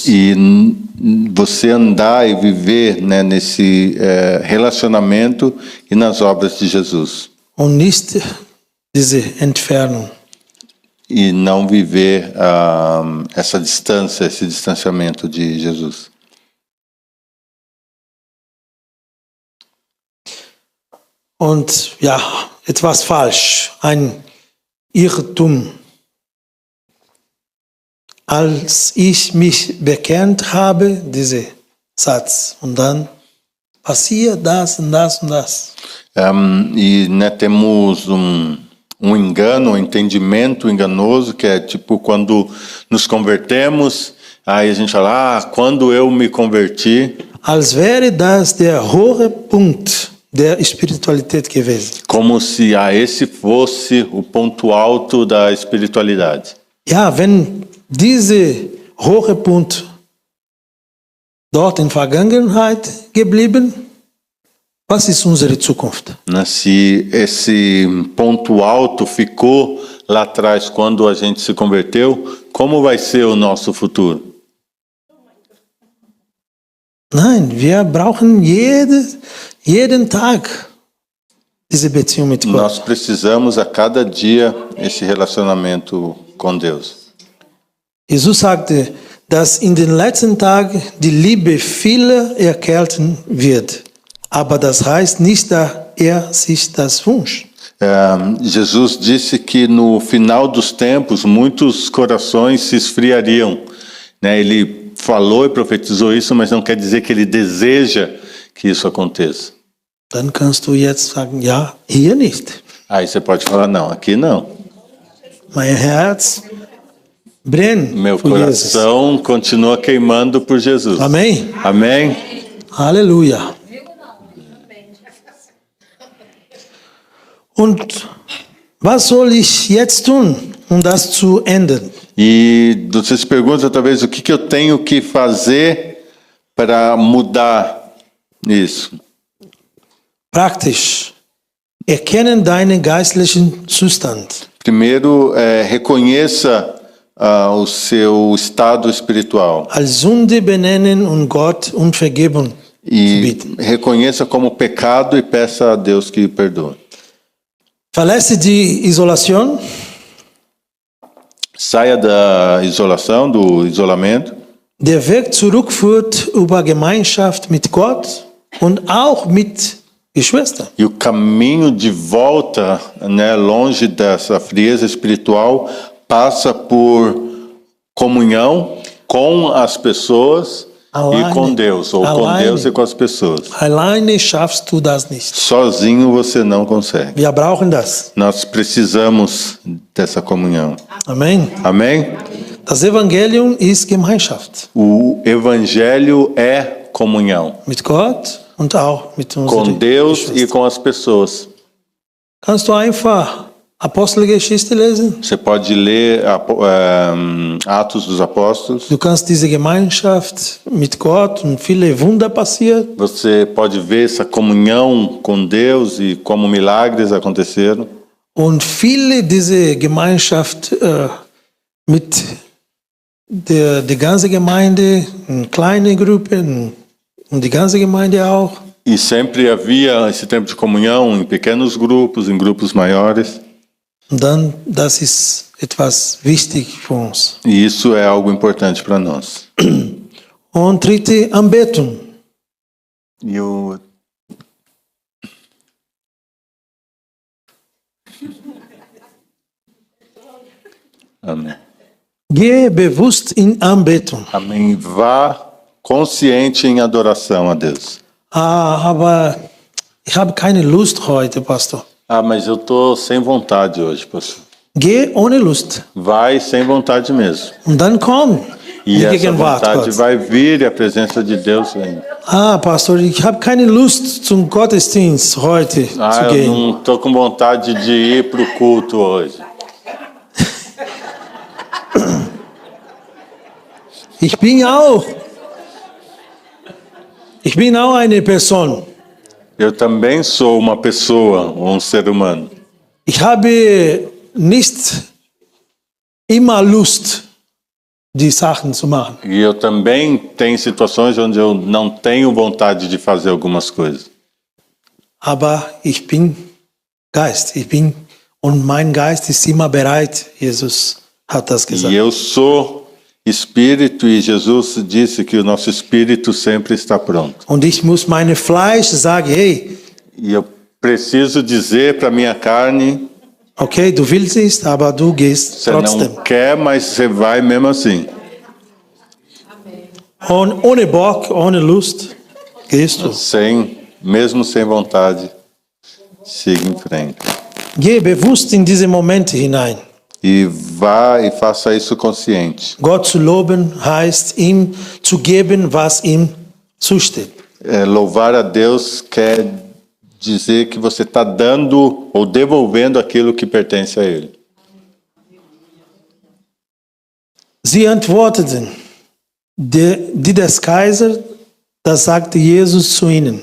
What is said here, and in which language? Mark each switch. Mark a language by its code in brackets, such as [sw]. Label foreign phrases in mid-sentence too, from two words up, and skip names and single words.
[pt] E você andar e viver, né, nesse relacionamento e nas obras de Jesus. [de] Und nicht diese Entfernung. [pt] E não viver essa distância, esse distanciamento de Jesus. [de] Und ja, etwas falsch, ein Irrtum. als ich mich bekennt habe, dieser Satz. Und dann passiert das und das und das. [pt] E né, temos um engano, um entendimento enganoso, que é tipo quando nos convertemos, aí a gente fala, quando eu me converti, [de] Als wäre das der hohe Punkt der Spiritualität gewesen. [pt] como se esse fosse o ponto alto da espiritualidade. [de] Ja, wenn dieser hohe Punkt dort in Vergangenheit geblieben, was ist unsere Zukunft? [pt] Né, se esse ponto alto ficou lá atrás quando a gente se converteu, como vai ser o nosso futuro? [de] Nein, wir brauchen jeden Tag diese Beziehung mit Gott. [pt] Nós precisamos a cada dia esse relacionamento com Deus. [de] Jesus sagte, dass in den letzten Tagen die Liebe vieler erkälten wird. Aber das heißt nicht, dass er sich das wünscht. [pt] Jesus disse que no final dos tempos muitos corações se esfriariam, né? Ele falou e profetizou isso, mas não quer dizer que ele deseja que isso aconteça. [de] Dann kannst du jetzt sagen, ja, hier nicht. [pt] Aí você pode falar, não, aqui não. [de] Mein Herz brennt [pt] Meu [de] für Jesus. [pt] coração continua queimando por Jesus. Amém? Amém? [de] Halleluja. Und was soll ich jetzt tun, um das zu ändern? [pt] E você se pergunta talvez o que eu tenho que fazer para mudar isso. [de] Praktisch. Erkennen deinen geistlichen Zustand. [pt] Primeiro, reconheça o seu estado espiritual [de] Als Sünde benennen und Gott um Vergebung [pt] e [de] bitten. [pt] reconheça como pecado e peça a Deus que perdoe. [de] Verlasse die Isolation. [pt] Saia da isolação, do isolamento. [de] Der Weg zurück führt über Gemeinschaft mit Gott und auch mit Geschwistern. [pt] E o caminho de volta, né, longe dessa frieza espiritual, passa por comunhão com as pessoas e com Deus, ou com Deus e com as pessoas. [de] Alleine schaffst du das nicht. [pt] Sozinho você não consegue. [de] Wir brauchen das. [pt] Nós precisamos dessa comunhão. [de] Amen. [pt] Amém? [de] Das Evangelium ist Gemeinschaft [pt] O evangelho é comunhão [de] mit Gott und auch mit [pt] com [de] unseren [pt] Deus e [de] Geschwistern. [pt] com as pessoas. [de] Kannst du einfach Apostelgeschichte lesen? [pt] Você pode ler Atos dos Apóstolos. [de] Du kannst diese Gemeinschaft mit Gott und viele Wunder passieren. [pt] Você pode ver essa comunhão com Deus e como milagres aconteceram. [de] Und viele diese Gemeinschaft mit der ganze Gemeinde, in kleine Gruppen und die ganze Gemeinde auch. [pt] E sempre havia esse tempo de comunhão em pequenos grupos, em grupos maiores. [de] Und dann, das ist etwas wichtig für uns. [pt] E isso é algo importante para nós. [de] Und dritte, Anbetung. [pt] E o Amém. [de] Gehe bewusst in Anbetung. [pt] Amém. Vá consciente em adoração a Deus. [de] Aber ich habe keine Lust heute, Pastor. [pt] Mas eu tô sem vontade hoje, pastor. [de] Geh ohne Lust. [pt] Vai sem vontade mesmo. [de] Und dann komm. [pt] E [de] Die [pt] essa [de] Gegenwart [pt] vontade [de] Gottes. [pt] vai vir e a presença de Deus vem. [de] Pastor, ich habe keine Lust zum Gottesdienst heute zu [pt] Eu [de] gehen. [pt] não tô com vontade de ir pro culto hoje. [de] Ich bin auch eine Person. [pt] Eu também sou uma pessoa, um ser humano. [de] Ich habe nicht immer Lust, die Sachen zu machen. [pt] E eu também tenho situações onde eu não tenho vontade de fazer algumas coisas. [de] Aber ich bin Geist. Und mein Geist ist immer bereit. Jesus hat das gesagt. [pt] E eu sou espírito e Jesus disse que o nosso espírito sempre está pronto. [de] Und ich muss meine Fleisch sagen, hey, [pt] E eu preciso dizer para minha carne, [de] okay, du willst nicht, aber du gehst [pt] você [de] trotzdem. [pt] não quer, mas você vai mesmo assim. [de] Ohne Bock, ohne Lust, gehst du. [pt] Mesmo sem vontade, siga em frente. [de] Geh bewusst in diese Momente hinein. [pt] E vá e faça isso consciente. [de] Gott zu loben heißt, ihm zu geben, was ihm zusteht. [pt] Louvar a Deus quer dizer que você está dando ou devolvendo aquilo que pertence a Ele. [de] Sie antworteten, die des Kaisers, das sagte Jesus zu ihnen.